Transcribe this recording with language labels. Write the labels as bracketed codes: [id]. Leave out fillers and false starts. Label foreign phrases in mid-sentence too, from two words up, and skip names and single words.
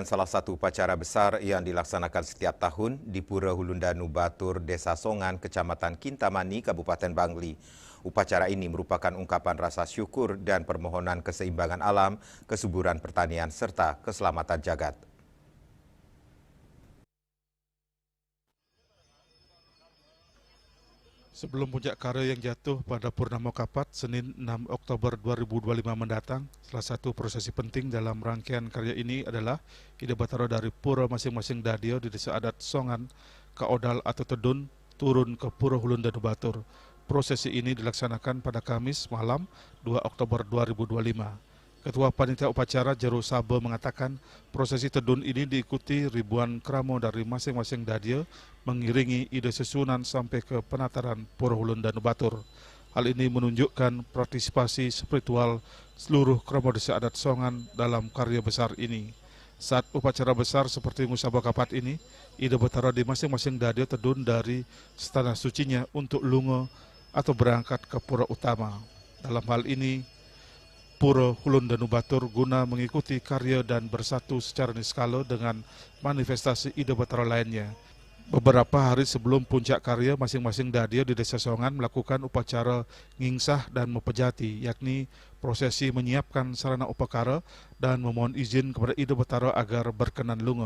[id] salah satu upacara besar yang dilaksanakan setiap tahun di Pura Ulundanu Batur, Desa Songan, Kecamatan Kintamani, Kabupaten Bangli. Upacara ini merupakan ungkapan rasa syukur dan permohonan keseimbangan alam, kesuburan pertanian, serta keselamatan jagat. Sebelum puncak karya yang jatuh pada Purnama Kapat, Senin 6 Oktober 2025 mendatang, salah satu prosesi penting dalam rangkaian karya ini adalah Ide Betara dari pura masing-masing dadio di Desa Adat Songan, Kaodal atau Tedun, turun ke Pura Ulundanu Batur. Prosesi ini dilaksanakan pada Kamis malam 2 Oktober 2025. Ketua Panitia Upacara Jero Sabe mengatakan prosesi Tedun ini diikuti ribuan kramo dari masing-masing dadio mengiringi ide susunan sampai ke penataran Pura Ulundanu Batur. Hal ini menunjukkan partisipasi spiritual seluruh kramo Desa Adat Songan dalam karya besar ini. Saat upacara besar seperti Ngusaba Kapat ini, Ide Betara di masing-masing dadio Tedun dari tanah sucinya untuk lungo atau berangkat ke pura utama. Dalam hal ini, Pura Hulun Danu Batur guna mengikuti karya dan bersatu secara niskala dengan manifestasi ide Batara lainnya. Beberapa hari sebelum puncak karya, masing-masing dadio di Desa Songan melakukan upacara ngingsah dan mepejati, yakni prosesi menyiapkan sarana upakara dan memohon izin kepada ide Batara agar berkenan lunga.